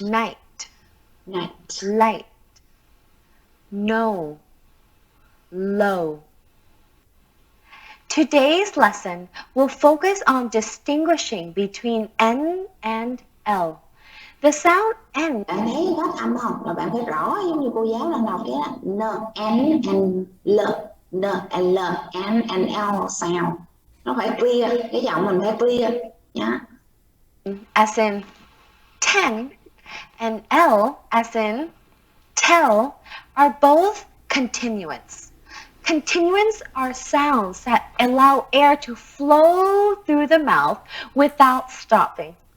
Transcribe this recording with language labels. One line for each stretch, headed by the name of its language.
English: Night. Night. Light. No. Low. Today's lesson will focus on distinguishing between N and L. The sound N.
Vietnamese: Bạn thấy phát âm không? Là bạn phải rõ giống như cô giáo đang đọc cái N,
English: N and L. N and L, N and L sound.
Vietnamese: Nó phải clear, cái giọng mình phải clear nhá.
English: As in 10 and L as in tell are both continuants. Continuants are sounds that allow air to flow through the mouth without stopping.